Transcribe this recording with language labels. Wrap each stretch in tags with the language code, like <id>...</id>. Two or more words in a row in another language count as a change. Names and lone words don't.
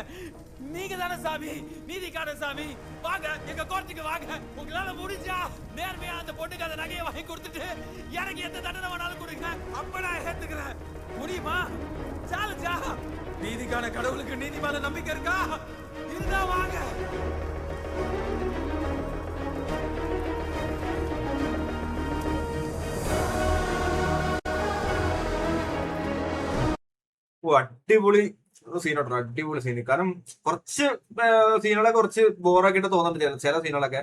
<ta>நீங்க தானே சாமி, நீதிக்கான சாமி. வாங்க எங்க கோர்ட்டுக்கு வாங்க. உங்களால முடிஞ்சா நேர்மையா அந்த பொண்ணுக்கு அந்த நகையை வாங்கி கொடுத்துட்டு எனக்கு எந்த தண்டனை வேணாலும் கொடுங்க. அப்ப நான் ஏத்துக்கிறேன். முடியுமா? சேலஞ்சா? நீதிக்கான கடவுளுக்கு நீதி மேல நம்பிக்கை இருக்கா? இருந்தா வாங்க.</ta> <ml>അടിപൊളി സീനോട്ടോ, അടിപൊളി സീൻ. കാരണം കുറച്ച് സീനുകളൊക്കെ കുറച്ച് ബോറാക്കിയിട്ട് തോന്നുന്നുണ്ട് ചില സീനുകളൊക്കെ.</ml>